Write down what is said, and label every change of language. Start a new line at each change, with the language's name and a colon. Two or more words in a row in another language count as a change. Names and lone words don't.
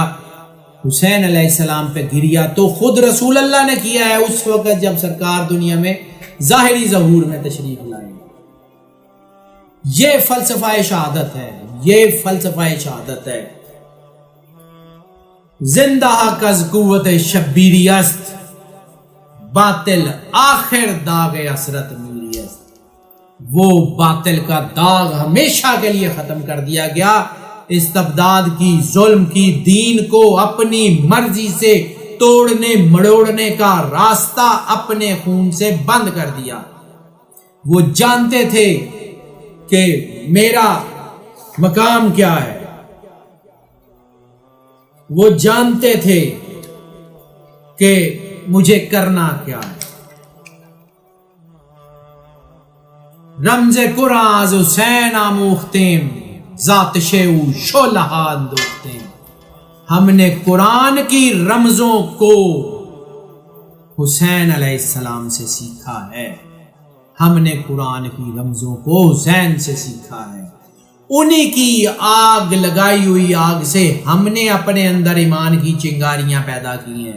Urdu: حسین علیہ السلام پہ گریا تو خود رسول اللہ نے کیا ہے اس وقت جب سرکار دنیا میں ظاہری ظہور میں تشریف لائے۔ یہ فلسفہ شہادت ہے، یہ فلسفہ شہادت ہے۔
Persian: زندہ کز قوت شبیری است، باطل آخر داغ حسرت میری است۔
Urdu: وہ باطل کا داغ ہمیشہ کے لیے ختم کر دیا گیا، استبداد کی، ظلم کی، دین کو اپنی مرضی سے توڑنے مڑوڑنے کا راستہ اپنے خون سے بند کر دیا۔ وہ جانتے تھے کہ میرا مقام کیا ہے، وہ جانتے تھے کہ مجھے کرنا کیا ہے۔
Persian: رمز قرآن از حسین آموختیم، ذات شیو شعلہ اندوختیم۔
Urdu: ہم نے قرآن کی رمزوں کو حسین علیہ السلام سے سیکھا ہے، ہم نے قرآن کی رمزوں کو حسین سے سیکھا ہے۔ انہی کی آگ لگائی ہوئی آگ سے ہم نے اپنے اندر ایمان کی چنگاریاں پیدا کی ہیں۔